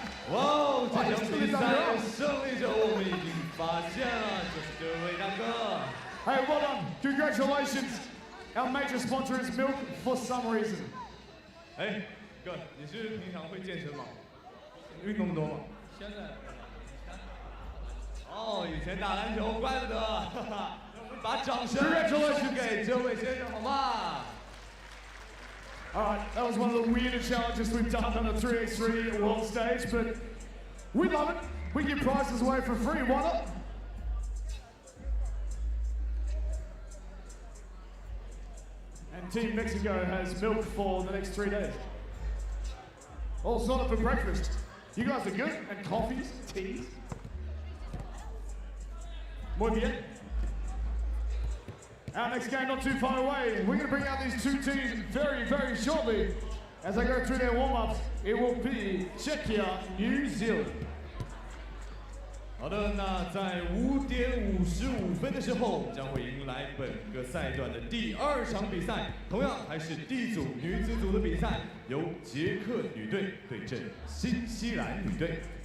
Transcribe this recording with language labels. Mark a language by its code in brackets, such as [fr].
[zh] 哇哦，这场比赛的胜利者我们已经发现了，就是这位大哥。 [en] Hey, well done. Congratulations. Our major sponsor is Milk for some reason. [zh] 哎，哥，你是平常会健身吗？运动多吗？现在哦，以前打篮球，怪不得。哈哈，我们把掌声 [en] Congratulations [zh] 送给这位先生，好吗？ [en] All right, that was one of the weirder challenges we've done on the 3x3 world stage, but we love it. We give prizes away for free. Why not? And Team Mexico has milk for the next 3 days. All sorted for breakfast. You guys are good. And coffees, teas. [es] Muy bien. [en] Our next game not too far away. We're going to bring out these two teams very, very shortly. As they go through their warm-ups, it will be Czechia, New Zealand. [zh] 好的，那在5点55分的时候，将会迎来本个赛段的第2场比赛，同样还是 D 组女子组的比赛，由捷克女队对阵新西兰女队。